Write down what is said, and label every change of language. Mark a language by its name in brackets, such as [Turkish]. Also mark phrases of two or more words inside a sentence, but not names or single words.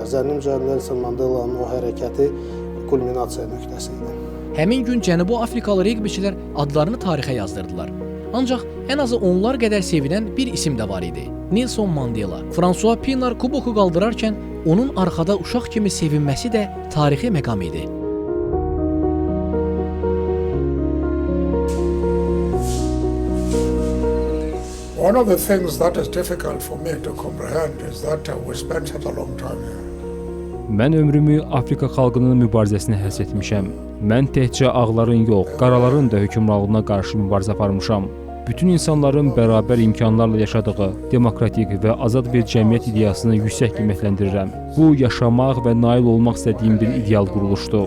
[Azerbaijani] Zənnimcə Nelson Mandelanın o hərəkəti kulminasiya nöqtəsi idi. Həmin gün Cənubi Afrikalı reqbiçilər adlarını tarixə yazdırdılar. Ancaq ən azı onlar qədər sevilən bir isim də var idi. Nelson Mandela. François Pienaar kuboku qaldırarkən onun arxada uşaq kimi sevinməsi də tarixi məqam idi. [English] One of the things that is difficult for me to comprehend is that we spent such a long time here. [Azerbaijani] Mən ömrümü Afrika xalqının mübarizəsinə həsr etmişəm. Mən təkcə ağların yox, qaraların da hökmranlığına qarşı mübarizə aparmışam. Bütün insanların bərabər imkanlarla yaşadığı demokratik və azad bir cəmiyyət ideyasını yüksək qiymətləndirirəm. Bu, yaşamaq və nail olmaq istədiyim bir ideal quruluşdur.